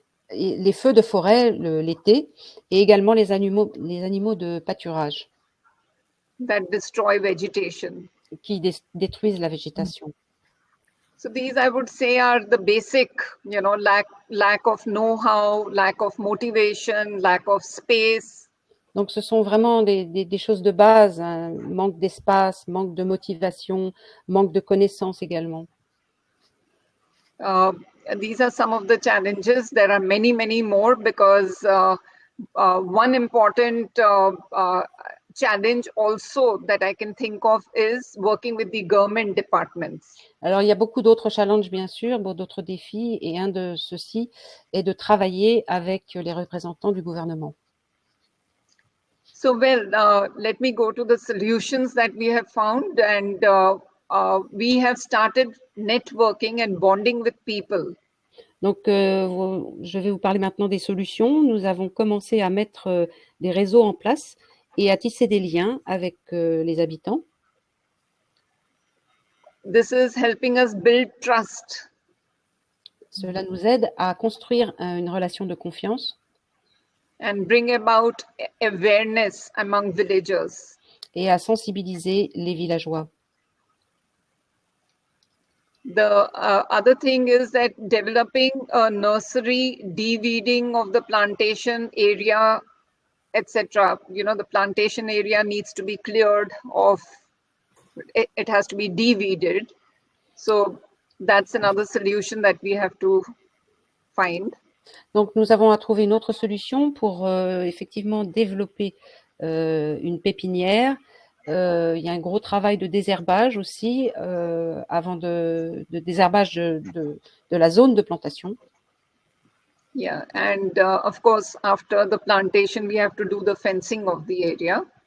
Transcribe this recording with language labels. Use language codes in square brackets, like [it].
[fr] Les feux de forêt l'été et également les animaux de pâturage. [en] That destroy vegetation. [fr] Qui détruisent la végétation. [en] So these, I would say, are the basic, lack of know-how, lack of motivation, lack of space. [fr] Donc, ce sont vraiment des choses de base, hein. Manque d'espace, manque de motivation, manque de connaissances également. [en] These are some of the challenges. There are many, many more because one important challenge also that I can think of is working with the government departments. [fr] Alors, il y a beaucoup d'autres challenges, bien sûr, d'autres défis, et un de ceux-ci est de travailler avec les représentants du gouvernement. [en] So, let me go to the solutions that we have found, and we have started networking and bonding with people. [fr] Donc, je vais vous parler maintenant des solutions. Nous avons commencé à mettre des réseaux en place et à tisser des liens avec les habitants. [en] This is helping us build trust. [fr] Cela nous aide à construire une relation de confiance. [en] And bring about awareness among villagers. [fr] Et à sensibiliser les villageois. [en] The other thing is that developing a nursery, de-weeding of the plantation area, etc. The plantation area needs to be cleared of, it has to be de-weeded. So that's another solution that we have to find. [fr] Donc, nous avons à trouver une autre solution pour effectivement développer une pépinière, il y a un gros travail de désherbage aussi, avant de désherbage de la zone de plantation. [en] Yeah, and of course, after the plantation, we have to do the fencing of the area.